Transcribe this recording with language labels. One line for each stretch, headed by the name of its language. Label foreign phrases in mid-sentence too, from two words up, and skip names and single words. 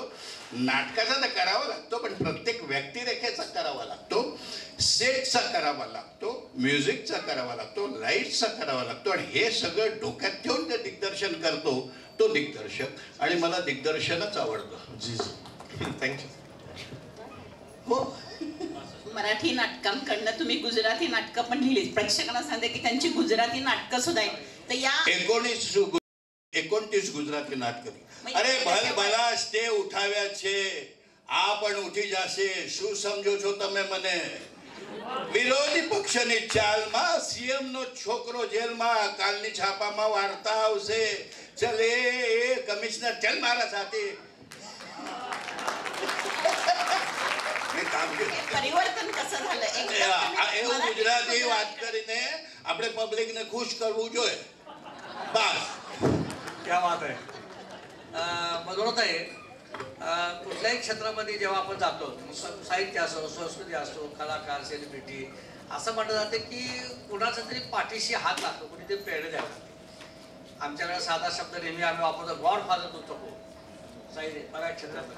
Marathi: नाटकाचा तर करावा लागतो पण प्रत्येक व्यक्तिरेखेचा करावा लागतो, सेटचा करावा लागतो, म्युझिकचा करावा लागतो, लाईट्सचा करावा लागतो आणि हे सगळं डोक्यात ठेवून ते दिग्दर्शन करतो तो दिग्दर्शक. आणि मला दिग्दर्शनच आवडतं. जी जी थँक्यू. हो, मराठी नाटकांकडनं तुम्ही गुजराती नाटकं पण लिहिलीत. प्रेक्षकांना सांगते की त्यांची गुजराती नाटकं सुद्धा आहेत. तर या
Gujarati: 29 ગુજરાતી નાટક. અરે ભલ ભલાશ તે ઉઠાવ્યા છે, આ પણ ઉઠી જશે. શું સમજો છો તમે મને? વિરોધી પક્ષની ચાલમાં સીએમ નો છોકરો જેલમાં, કાલની છાપામાં વાર્તા આવશે. ચલ એ કમિશનર ચલ મારા સાથે.
Marathi: परिवर्तन कसं झालं?
Gujarati: એવું ગુજરાતી વાત કરીને આપણે પબ્લિકને ખુશ કરવું જોઈએ. બસ.
Hindi: क्या बात
Marathi: आहे. मधुरताई, कुठल्याही क्षेत्रामध्ये जेव्हा आपण जातो, साहित्य असो, संस्कृती असो, कलाकार, सेलिब्रिटी, असं म्हटलं जातं की कुणाचा तरी पाठीशी हात लागतो, कुणीतरी प्रेरणा द्यावं लागते. आमच्याकडे साधा शब्द नेहमी आम्ही वापरतो, गॉडफादर तो चको साहित्य बऱ्याच क्षेत्रामध्ये.